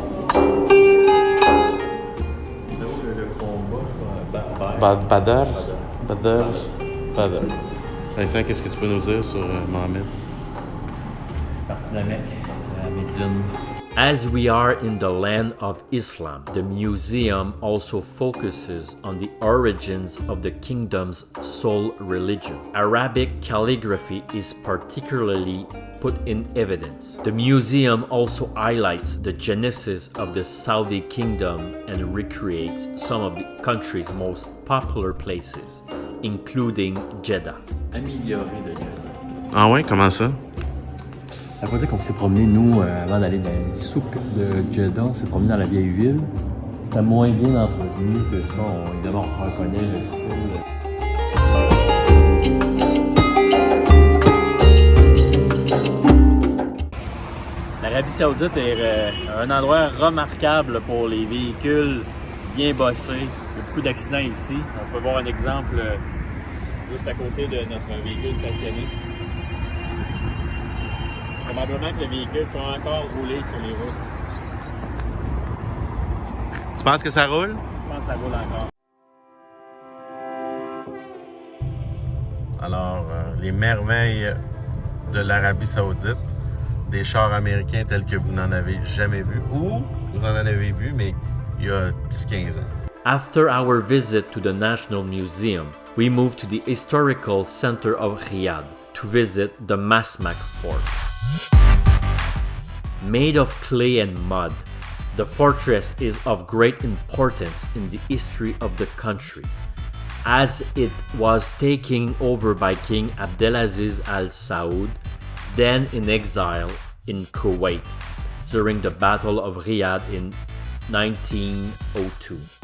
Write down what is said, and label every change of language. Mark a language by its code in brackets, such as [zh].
[fr] Le combat, Badr. Vincent, qu'est-ce que tu peux nous dire sur Mohamed? partie de la Mecque, la Médine. [en] As we are in the land of Islam, the museum also focuses on the origins of the kingdom's sole religion. Arabic calligraphy is particularly put in evidence. The museum also highlights the genesis of the Saudi kingdom and recreates some of the country's most popular places, including Jeddah. [fr] Amélioré de Jeddah. Ah ouais, comment ça? Ça veut dire qu'on s'est promené, nous, avant d'aller dans les souks de Jeddah, on s'est promené dans la vieille ville. C'était moins bien entretenu que ça. Évidemment, on reconnaît le style. L'Arabie Saoudite est un endroit remarquable pour les véhicules bien bossés. Il y a beaucoup d'accidents ici. On peut voir un exemple juste à côté de notre véhicule stationné. Probablement que le véhicule peut encore rouler sur les routes. Tu penses que ça roule? Je pense que ça roule encore. Alors, les merveilles de l'Arabie Saoudite, des chars américains tels que vous n'en avez jamais vu, ou vous en avez vu, mais il y a 10-15 ans. [en] After our visit to the National Museum, we moved to the historical center of Riyadh to visit the Masmak Fort. Made of clay and mud, the fortress is of great importance in the history of the country, as it was taken over by King Abdelaziz Al Saud, then in exile in Kuwait, during the Battle of Riyadh in 1902.